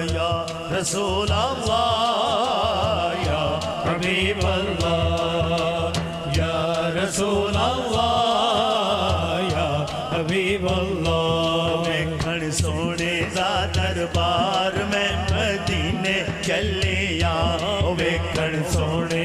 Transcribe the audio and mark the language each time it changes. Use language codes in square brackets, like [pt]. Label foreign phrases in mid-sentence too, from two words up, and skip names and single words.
[ar] یا رسول اللہ یا حبیب اللہ یا رسول اللہ یا حبیب اللہ [pa] ویکھن سونے دا دربار میں مدینے چلیا ویکھن سونے